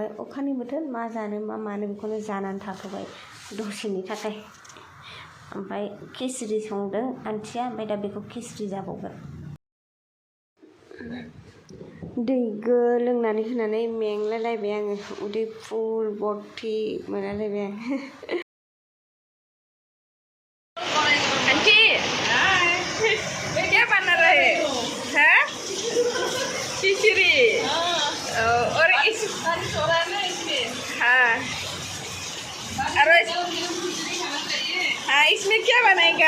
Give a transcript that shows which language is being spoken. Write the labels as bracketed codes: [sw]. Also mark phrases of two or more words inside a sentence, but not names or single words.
[brx] अखानि बोथोर मा जानो मा मानो बेखौनो जानानै थाथ'बाय दसेनि थाखाय। ओमफ्राय खिचुरि संदों आन्टिया, ओमफ्राय दा बेखौ खिचुरि जाबावगोन। दै लोंनानै होनानै मेंलायलायबाय आङो, उदै फुल बरथि मोनलायलायबाय आं। [hi] आंटी ये क्या बना रहे हैं? खिचड़ी। और इस हाँ हाँ इसमें क्या बनाएगा?